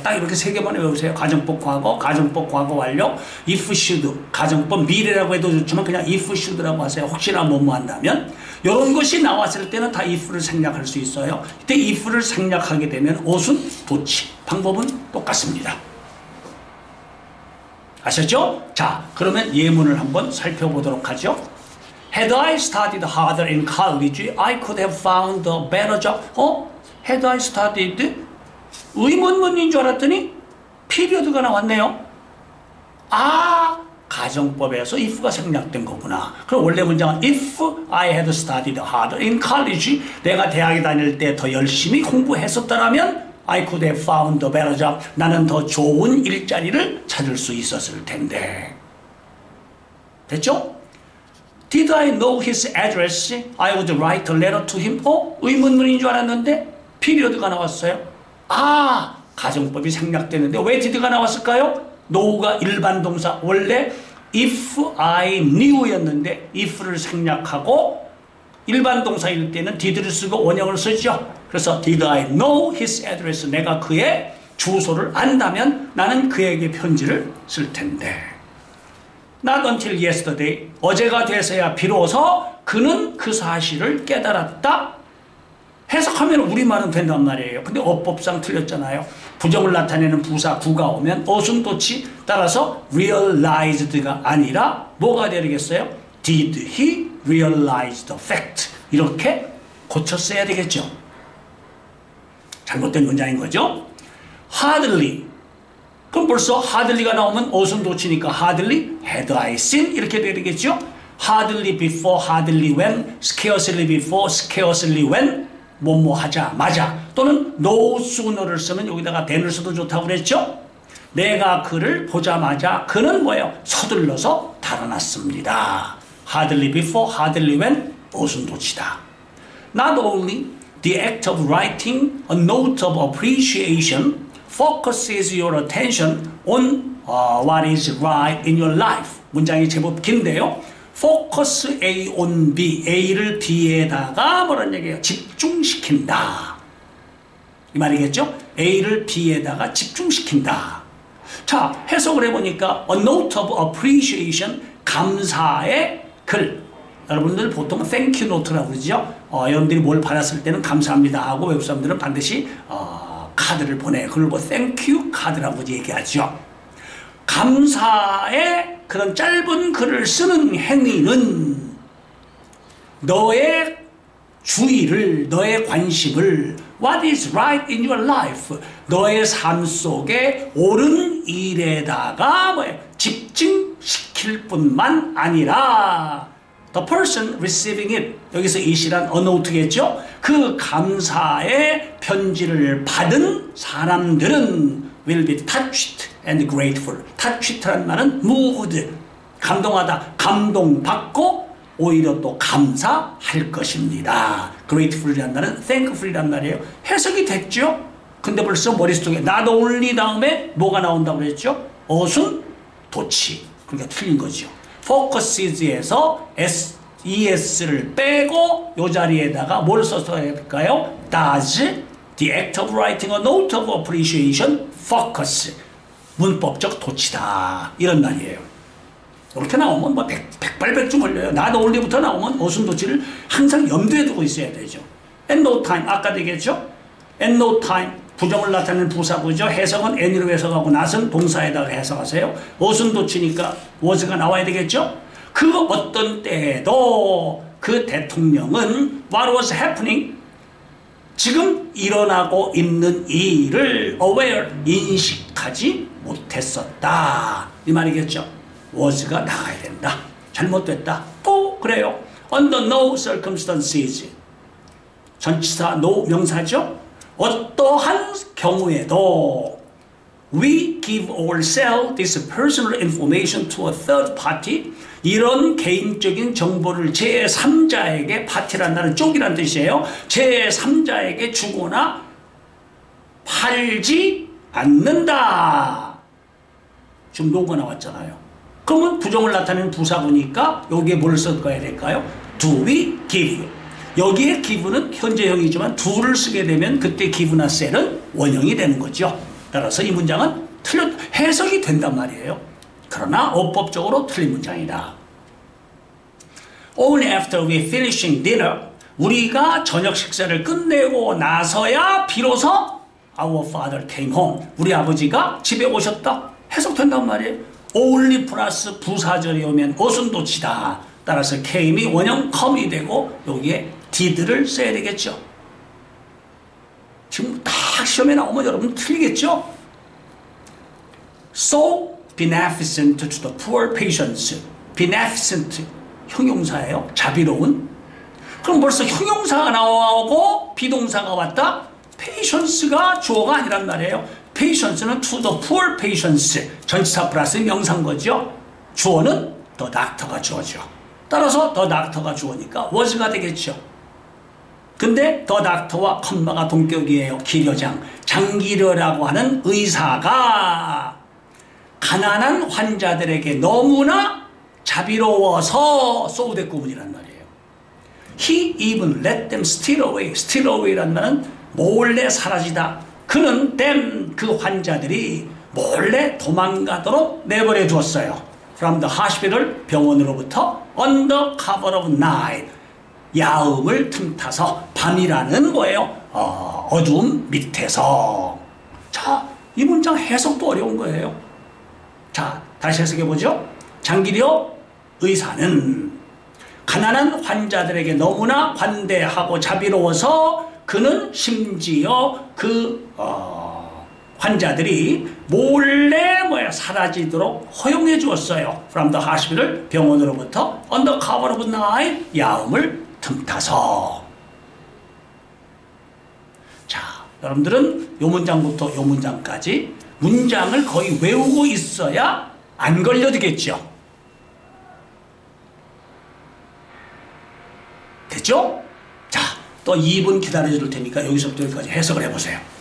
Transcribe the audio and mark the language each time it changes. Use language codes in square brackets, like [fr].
[ko] 딱 이렇게 세 개만 외우세요. 가정법 과거, 가정법 과거 완료, if, should 가정법 미래라고 해도 좋지만 그냥 if, should라고 하세요. 혹시나 뭐뭐 한다면 이런 것이 나왔을 때는 다 if를 생략할 수 있어요. 이때 if를 생략하게 되면 오순, 도치 방법은 똑같습니다. 아셨죠? 자, 그러면 예문을 한번 살펴보도록 하죠. [en] Had I studied harder in college, I could have found a better job. Had I studied? [ko] 의문문인 줄 알았더니 피리어드가 나왔네요. 가정법에서 if가 생략된 거구나. 그럼 원래 문장은 [en] if I had studied harder in college, [ko] 내가 대학에 다닐 때 더 열심히 공부했었더라면 [en] I could have found a better job. [ko] 나는 더 좋은 일자리를 찾을 수 있었을 텐데. 됐죠? [en] Did I know his address? I would write a letter to him. [ko] 의문문인 줄 알았는데 피리어드가 나왔어요. 가정법이 생략되는데 왜 did가 나왔을까요? know가 일반 동사 원래 if I knew였는데 if를 생략하고 일반 동사일 때는 did를 쓰고 원형을 쓰죠. 그래서 did I know his address? 내가 그의 주소를 안다면 나는 그에게 편지를 쓸 텐데. [en] Not until yesterday. [ko] 어제가 돼서야 비로소 그는 그 사실을 깨달았다. 해석하면 우리말은 된단 말이에요. 근데 어법상 틀렸잖아요. 부정을 나타내는 부사 구가 오면 어순도치 따라서 realized가 아니라 뭐가 되겠어요? [en] Did he realize the fact? [ko] 이렇게 고쳤어야 되겠죠. 잘못된 문장인 거죠. hardly. 그럼 벌써 hardly가 나오면 어순도치니까 hardly, [en] had I seen [ko] 이렇게 되겠죠. hardly before, hardly when, scarcely before, scarcely when 뭐뭐 하자 마자 또는 no sooner를 쓰면 여기다가 then을 써도 좋다고 그랬죠. 내가 그를 보자마자 그는 뭐예요? 서둘러서 달아났습니다. [en] hardly before, hardly when [ko] 어순도치다. [en] Not only the act of writing a note of appreciation focuses your attention on what is right in your life. [ko] 문장이 제법 긴데요. focus A on B, A를 B에다가 뭐란 얘기예요? 집중시킨다. 이 말이겠죠? A를 B에다가 집중시킨다. 자, 해석을 해보니까 a note of appreciation, 감사의 글. 여러분들 보통 thank you note라고 그러죠? 여러분들이 뭘 받았을 때는 감사합니다 하고 외국 사람들은 반드시 카드를 보내요. 그걸 뭐 thank you 카드라고 얘기하죠. 감사의 그런 짧은 글을 쓰는 행위는 너의 주의를, 너의 관심을 [en] What is right in your life? [ko] 너의 삶 속에 옳은 일에다가 집중시킬 뿐만 아니라 [en] The person receiving it. [ko] 여기서 it이란 a note겠죠? 그 감사의 편지를 받은 사람들은 [en] will be touched and grateful. [ko] touched라는 말은 moved. 감동하다. 감동받고 오히려 또 감사할 것입니다. grateful이란 말은 thankful이란 말이에요. 해석이 됐죠? 근데 벌써 머릿속에 not only 다음에 뭐가 나온다고 그랬죠? 어순, 도치. 그러니까 틀린 거죠. focuses에서 es를 빼고 이 자리에다가 뭘 써서 해야 될까요? [en] Does the act of writing a note of appreciation focus? [ko] 문법적 도치다. 이런 말이에요. 이렇게 나오면 뭐 백발백중 걸려요. not only부터 나오면 어순 도치를 항상 염두에 두고 있어야 되죠. at no time. 아까 얘기했죠? at no time. 부정을 나타내는 부사구죠. 해석은 any로 해석하고 not은 동사에다가 해석하세요. 어순 도치니까 was가 나와야 되겠죠? 그 어떤 때에도 그 대통령은 [en] what was happening? [ko] 지금 일어나고 있는 일을 aware, 인식하지 못했었다. 이 말이겠죠. was가 나가야 된다. 잘못됐다. 또 그래요. under no circumstances. 전치사 no 명사죠. 어떠한 경우에도 [en] we give or sell this personal information to a third party. [ko] 이런 개인적인 정보를 제3자에게 파티란 말은 쪽이란 뜻이에요. 제3자에게 주거나 팔지 않는다. 지금 노가 나왔잖아요. 그러면 부정을 나타내는 부사구니까 여기에 뭘 써야 될까요? [en] Do we give? [ko] 여기에 give는 현재형이지만 do를 쓰게 되면 그때 give나 sell은 원형이 되는 거죠. 따라서 이 문장은 해석이 된단 말이에요. 그러나 어법적으로 틀린 문장이다. [en] Only after we finishing dinner, [ko] 우리가 저녁 식사를 끝내고 나서야 비로소 [en] our father came home. [ko] 우리 아버지가 집에 오셨다. 해석된단 말이에요. only 플러스 부사절이 오면 어순도치다. 따라서 came이 원형 come이 되고 여기에 did를 써야 되겠죠. 지금 다 시험에 나오면 여러분 틀리겠죠? [en] So beneficent to the poor patients. [ko] beneficent 형용사예요. 자비로운. 그럼 벌써 형용사가 나오고 비동사가 왔다? patience가 주어가 아니란 말이에요. [en] patience는 to the poor patients. [ko] 전치사 플러스 명사인 거죠. 주어는 the doctor가 주어죠. 따라서 the doctor가 주어니까 was가 되겠죠. 근데 더 닥터와 컴마가 동격이에요. 기려장. 장기려라고 하는 의사가 가난한 환자들에게 너무나 자비로워서 소우대 구문이란 말이에요. [en] He even let them steal away. [ko] steal away란 말은 몰래 사라지다. 그는 them 그 환자들이 몰래 도망가도록 내버려 두었어요. [en] From the hospital [ko] 병원으로부터 [en] under cover of night. [ko] 야음을 틈타서 밤이라는 거예요. 어두움 밑에서. 자, 이 문장 해석도 어려운 거예요. 자, 다시 해석해보죠. 장기려 의사는 가난한 환자들에게 너무나 관대하고 자비로워서 그는 심지어 그 환자들이 몰래 사라지도록 허용해 주었어요. [en] From the hospital [ko] 병원으로부터 [en] under cover of night [ko] 야음을 틈타서. 자, 여러분들은 요 문장부터 요 문장까지 문장을 거의 외우고 있어야 안 걸려들겠죠. 됐죠? 자, 또 2분 기다려줄 테니까 여기서부터 여기까지 해석을 해보세요.